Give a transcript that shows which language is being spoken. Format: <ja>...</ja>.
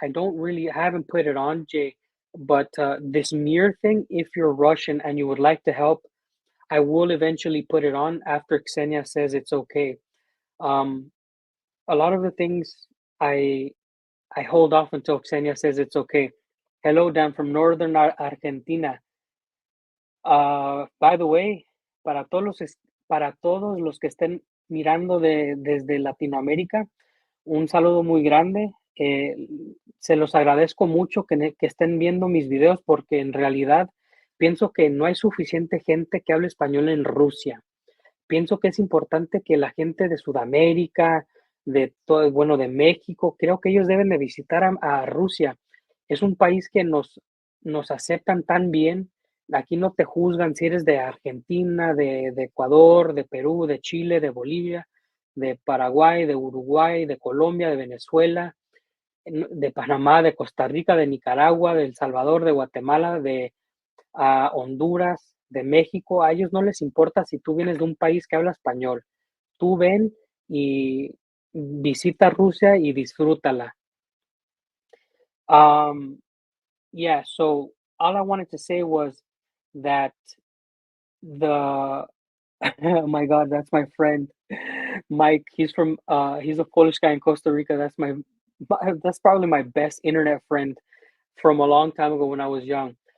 <en>I haven't put it on, Jay, but this mirror thing, if you're Russian and you would like to help, I will eventually put it on after Ksenia says it's okay. Um, a lot of the things I I hold off until Ksenia says it's okay. Hello, Dan from Northern Argentina. By the way,</en> <es>para todos los que estén mirando desde Latinoamérica, un saludo muy grande. Se los agradezco mucho que estén viendo mis videos porque en realidad pienso que no hay suficiente gente que hable español en Rusia. Pienso que es importante que la gente de Sudamérica, de todo, bueno, de México, creo que ellos deben de visitar a Rusia. Es un país que nos aceptan tan bien. Aquí no te juzgan si eres de Argentina, de Ecuador, de Perú, de Chile, de Bolivia, de Paraguay, de Uruguay, de Colombia, de Venezuela, de Panamá, de Costa Rica, de Nicaragua, de El Salvador, de Guatemala, de Honduras, de México. A ellos no les importa si tú vienes de un país que habla español. Tú ven y visita Rusia y disfrútala.</es> <en>Yeah, so all I wanted to say was that the oh my God, that's my friend Mike. He's a Polish guy in Costa Rica. That's probably my best internet friend from a long time ago when I was young.</en>